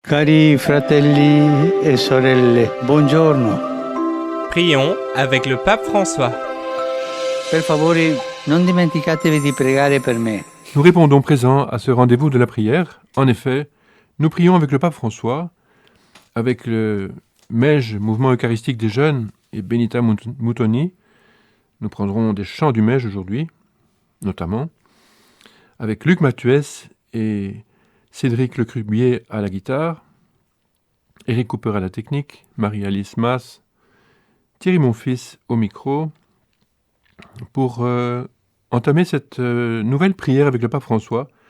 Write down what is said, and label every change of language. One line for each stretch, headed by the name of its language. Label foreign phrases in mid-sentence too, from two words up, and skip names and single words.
Italian: Cari fratelli e sorelle, buongiorno.
French: Prions avec le pape François.
Italian: Per favore, non dimenticatevi di pregare per me.
French: Nous répondons présent à ce rendez-vous de la prière. En effet, nous prions avec le pape François, avec le MEJ, Mouvement Eucharistique des Jeunes, et Benita Moutoni. Nous prendrons des chants du MEJ aujourd'hui, notamment, avec Luc Mathuès et Cédric Lecrubier à la guitare, Eric Cooper à la technique, Marie-Alice Mass, Thierry Monfils au micro, pour entamer cette nouvelle prière avec le pape François.